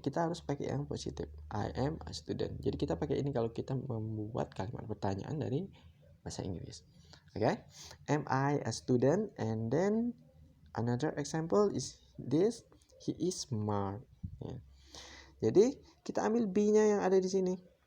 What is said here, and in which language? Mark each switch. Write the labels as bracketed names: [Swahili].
[Indonesian] Kita harus pakai yang positif. [English] I am a student. [Indonesian] Jadi kita pakai ini kalau kita membuat kalimat pertanyaan dari bahasa Inggris. [English] Okay? Am I a student? And then another example is this. He is smart. Ya. [Indonesian] Jadi kita ambil B-nya yang ada di sini.